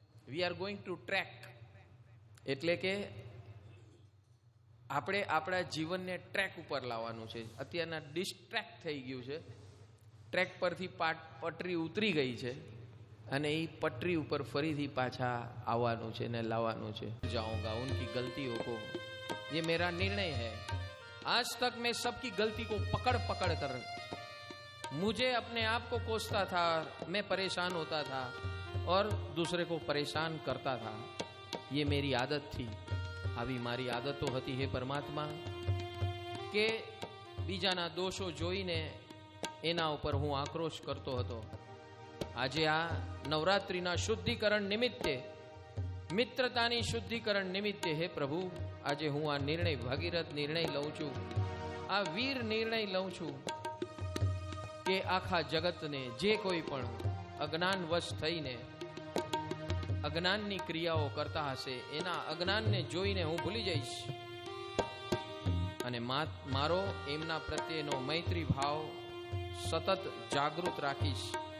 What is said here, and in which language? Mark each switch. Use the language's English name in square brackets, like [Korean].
[English] We are going to track. [Gujarati] એટલે કે આપણે આપણા જીવનને ટ્રેક ઉપર લાવવાનું છે. અત્યારના ડિસ્ટ્રેક્ટ થઈ ગયું છે. ટ્રેક પરથી પટરી ઉતરી ગઈ છે અને એ પટરી ઉપર ફરીથી પાછા આવવાનું છે ને લાવવાનું છે. [Hindi] જાऊंगा उनकी गलतियों को, ये मेरा निर्णय है. आज तक मैं सबकी गलती को पकड़ पकड़ कर मुझे अपने आप को कोसता था, मैं परेशान होता था और दूसरे को परेशान करता था. ये मेरी आदत थी. [Gujarati] આવી મારી આદતો હતી હે પરમાત્મા કે બીજાના દોષો જોઈને એના ઉપર હું આક્રોશ કરતો હતો. આજે આ નવરાત્રિના શુદ્ધિકરણ નિમિત્તે, મિત્રતાની શુદ્ધિકરણ નિમિત્તે હે પ્રભુ, આજે હું આ નિર્ણય, ભાગીરથ નિર્ણય લઉં છું, આ વીર નિર્ણય લઉં છું કે આખા જગતને જે કોઈ પણ અજ્ઞાનવશ થઈને અજ્ઞાનની ક્રિયાઓ કરતા હશે એના અજ્ઞાનને જોઈને હું ભૂલી જઈશ અને મારો એમના પ્રત્યેનો મૈત્રી ભાવ સતત જાગૃત રાખીશ.